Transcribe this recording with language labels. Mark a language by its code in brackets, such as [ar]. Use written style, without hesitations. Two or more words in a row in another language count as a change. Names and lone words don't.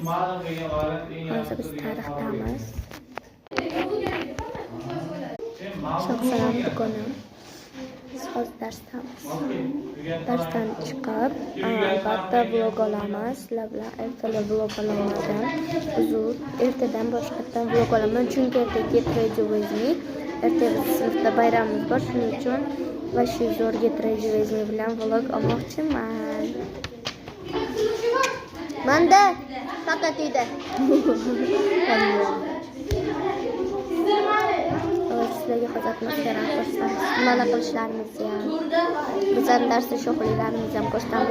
[uz] Hozir biz tarixdamiz. Shaxsan bugunim. Biz hozir darsdamiz. Darsdan chiqib, albatta vlog olamiz. Sizlar bilan ertaga vlog olamadim. Uzr, ertadan boshqatdan vlog olaman, chunki ertaga [en] get ready with me. [uz] Ertaga sinfda bayramimiz bor, shuning uchun va shu zo'r [en] get ready with me [uz] bilan vlog olmoqchiman. Manda faqat uyda. Sizlarga hozir atmosferani ko'rsatamiz. Nimalar qilishlarimizni ham, bizlar darsda sho'xliklarimizni ham ko'rsatamiz.